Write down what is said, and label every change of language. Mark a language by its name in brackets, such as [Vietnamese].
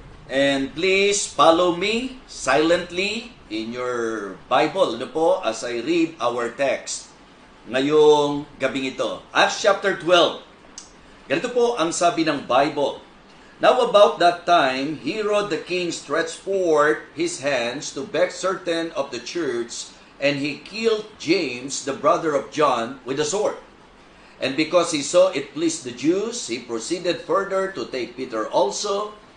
[English] And please follow me silently in your Bible, as I read our text [Filipino] ngayong gabing ito. [English] Acts chapter 12. [Filipino] Ganito po ang sabi ng Bible. [English] Now about that time, Herod the king stretched forth his hands to beg certain of the church, and he killed James, the brother of John, with a sword. And because he saw it pleased the Jews, he proceeded further to take Peter also.